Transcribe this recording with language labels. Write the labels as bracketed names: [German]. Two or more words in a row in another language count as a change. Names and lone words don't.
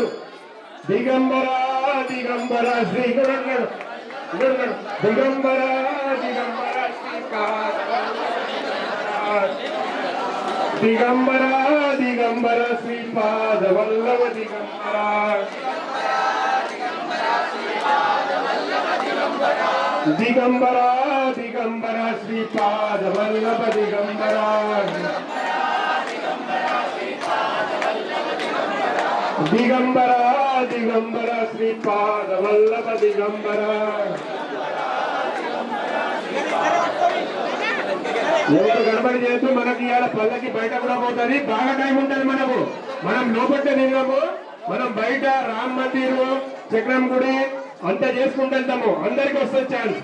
[Telugu] దిగంబరా దిగంబరా శ్రీ దిగంబరా దిగంబరా దిగంబరా దిగంబరా శ్రీపాద వల్లభ దిగంబరా दिगंबरा दिगंबरा श्रीपाद वल्लभ दिगंबरा दिगंबरा दिगंबरा श्रीपाद वल्लभ दिगंबरा ఎవరు గడబడి చేస్తూ మనకి ఇవాళ పల్లకి బయట కూడా పోతుంది. బాగా టైం ఉంటుంది. మనం లోపట్టే నిన్నాము. మనం బయట రామ్ మందిర్ చక్రం గుడి అంతా చేసుకుంటూ వెళ్తాము. అందరికి వస్తుంది ఛాన్స్.